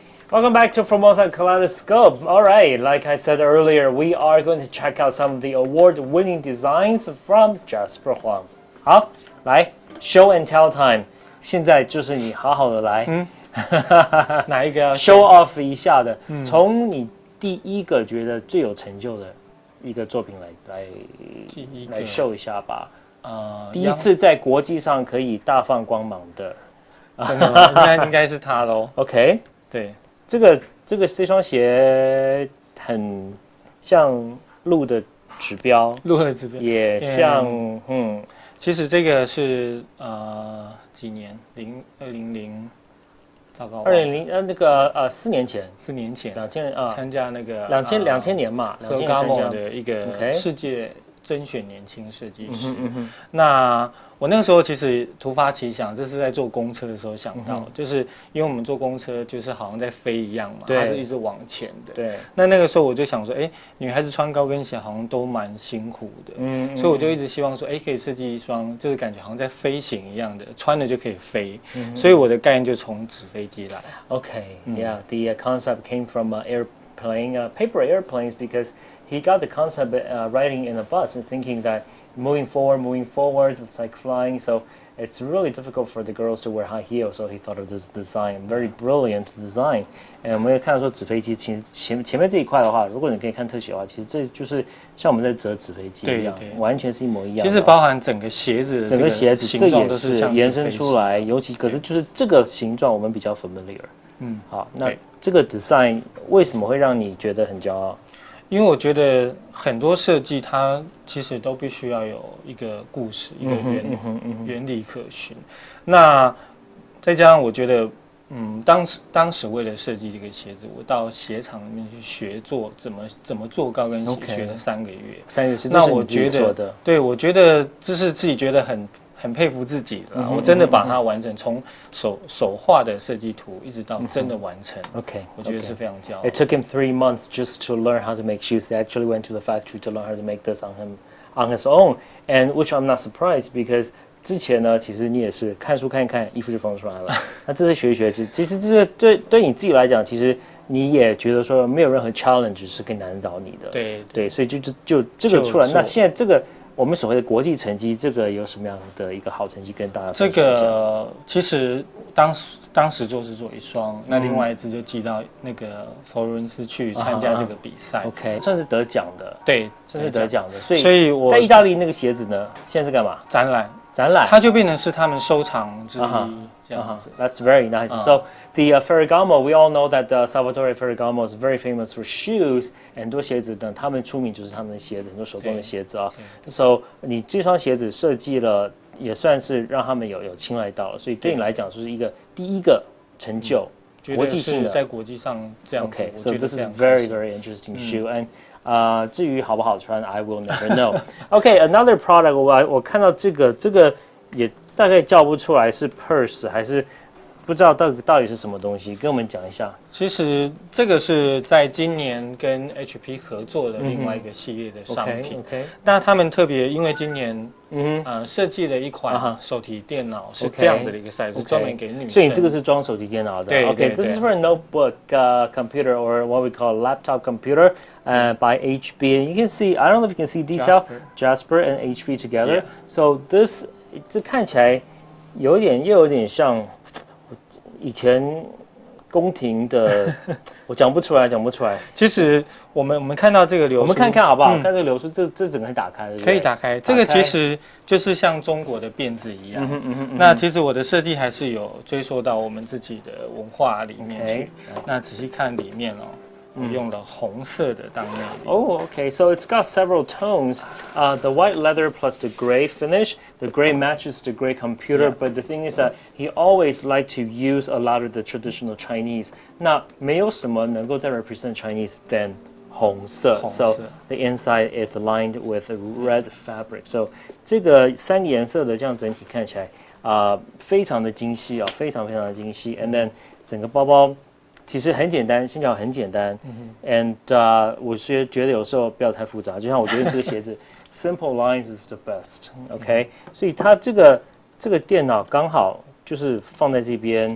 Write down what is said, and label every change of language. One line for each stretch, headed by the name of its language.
English: Welcome back to Formosa Kaleidoscope. All right, like I said earlier, we are going to check out some of the award-winning designs from Jasper Huang. 好，来 show and tell time.
Chinese: 现在就是你好好的来，哪一个要
English: show off
Chinese: 一下的？从你第一个觉得最有成就的一个作品来 show 一下吧。第一次在国际上可以大放光芒的，真的吗？应该是他咯。
English: OK，
Chinese: 对。这双鞋很像路的指标，也像其实这个是几年？2000，糟糕，2000那个4年前，4年前，2000 参加那个 2000年嘛，2000的一个世界甄选年轻设计师。那我那个时候其实突发奇想，这是在坐公车的时候想到，就是因为我们坐公车就是好像在飞一样嘛，它是一直往前的。对。那个时候我就想说，女孩子穿高跟鞋好像都蛮辛苦的，所以我就一直希望说，可以设计一双，就是感觉好像在飞行一样的，穿了就可以飞。所以我的概念就从纸飞机来。
English: The concept came from paper airplanes, because he got the concept riding in a bus and thinking that moving forward, it's like flying. So it's really difficult for the girls to wear high heels, so he thought of this design, very brilliant design.
Chinese: And 我们也看到说纸飞机前面这一块的话，如果你可以看特写的话，其实这就是像我们在折纸飞机一样，完全是一模一样的。其实包含整个鞋子的形状都是像延伸出来，尤其可是就是这个形状我们比较 familiar。好，那这个 design 为什么会让你觉得很骄傲？因为我觉得很多设计它其实都必须要有一个故事，一个原理可循。那再加上我觉得，当时为了设计这个鞋子，我到鞋厂里面去学做怎么做高跟鞋，学了3个月。 3个月是那我觉得，对我觉得这是自己觉得很佩服自己的，我真的把它完成，从手画的设计图一直到真的完成。
English: OK，
Chinese: 我觉得是非常骄傲。
English: It took him 3 months just to learn how to make shoes. He actually went to the factory to learn how to make this on his own, and which I'm not surprised because
Chinese: 之前呢，其实你也是看书看一看，衣服就缝出来了。那这次学一学，其实这个对你自己来讲，其实你也觉得说没有任何 challenge 是可以难倒你的。对，所以就这个出来。那现在这个。我们所谓的国际成绩，这个有什么样的一个好成绩跟大家分享一下？这个其实当时做是做1双，那另外一只就寄到那个佛罗伦斯去参加这个比赛。 OK， 算是得奖的。对，算是得奖的。所以我在意大利那个鞋子呢，现在是干嘛？展览。它就变成是他们收藏之一这样子。
English: That's very nice. So the Ferragamo, we all know that Salvatore Ferragamo is very famous for shoes.
Chinese: 很多鞋子呢，他们出名就是他们的鞋子，很多手工的鞋子啊。 So 你这双鞋子设计了，也算是让他们有青睐到了。所以对你来讲，就是一个第一个成就，国际性的，在国际上这样子。
English: Okay, so this is very very interesting shoe and.
Chinese: 至于好不好穿
English: ，I will never know. Okay, another product.
Chinese: 我看到这个也大概叫不出来是 purse 还是不知道到底是什么东西，跟我们讲一下。其实这个是在今年跟 HP 合作的另外一个系列的商品。那他们特别因为今年设计了一款手提电脑是这样子的一个 size， 专门给女生。所以这个是装手提电脑的。对
English: ，Okay, this is for a notebook computer or what we call a laptop computer by HP. And you can see, I don't know if you can see detail, Jasper and HP together. So this
Chinese: 这看起来又有点像以前宫廷的，我讲不出来。其实我们看到这个流苏，我们看看好不好？看这个流苏，这整个打开的，可以打开。这个其实就是像中国的辫子一样。那其实我的设计还是有追溯到我们自己的文化里面去。那仔细看里面哦。我用了红色的当内里。
English: Oh, okay. So it's got several tones. The white leather plus the gray finish. The gray matches the gray computer. But the thing is that he always liked to use a lot of the traditional Chinese.
Chinese: 那没有什么能够再
English: represent Chinese than
Chinese: 红色。
English: So the inside is lined with red fabric.
Chinese: So 这个3个颜色的这样整体看起来非常的精细非常的精细。 And then 整个包包。其实很简单，线条很简单 ，and 我觉得有时候不要太复杂，就像我觉得这个鞋子 ，
English: simple lines is the best，
Chinese: OK，所以它这个电脑刚好就是放在这边，